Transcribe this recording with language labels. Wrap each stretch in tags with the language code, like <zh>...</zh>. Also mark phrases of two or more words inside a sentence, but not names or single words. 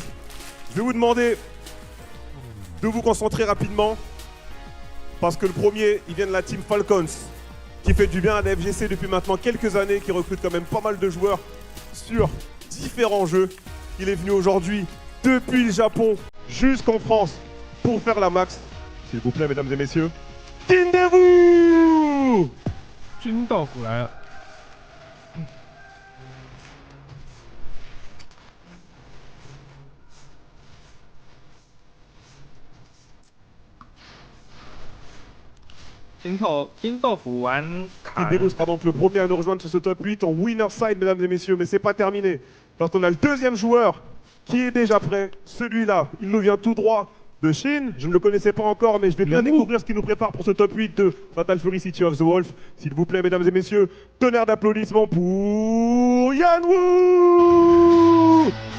<fr>Je vais vous demander de vous concentrer rapidement, parce que le premier, il vient de la team Falcons, qui fait du bien à la FGC depuis maintenant quelques années, qui recrute quand même pas mal de joueurs sur différents jeux. Il est venu aujourd'hui depuis le Japon jusqu'en France pour faire la max. S'il vous plaît, mesdames et messieurs, Kendu!</fr> <zh>金豆腐来了。金豆腐玩卡，</zh> <fr>Kendu sera donc le premier à nous rejoindre sur ce top 8 en winner side, mesdames et messieurs, mais c'est pas terminé. Parce qu'on a le deuxième joueur qui est déjà prêt. Celui-là, il nous vient tout droit de Chine. Je ne le connaissais pas encore, mais je vais bien découvrir ce qu'il nous prépare pour ce top 8 de Fatal Fury City of the Wolf. S'il vous plaît, mesdames et messieurs, tonnerre d'applaudissements pour Yanwoo!</fr>